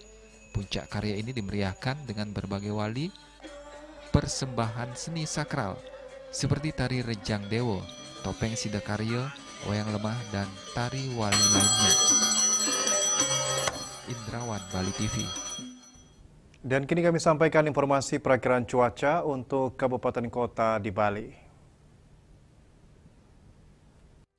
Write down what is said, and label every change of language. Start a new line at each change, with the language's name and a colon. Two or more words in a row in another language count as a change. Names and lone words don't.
Indonesian: Puncak karya ini dimeriahkan dengan berbagai wali persembahan seni sakral seperti tari Rejang Dewo, topeng Sidakarya, wayang lemah, dan tari wali lainnya. Indrawan, Bali TV. Dan kini kami sampaikan informasi perakiraan cuaca untuk kabupaten kota di Bali.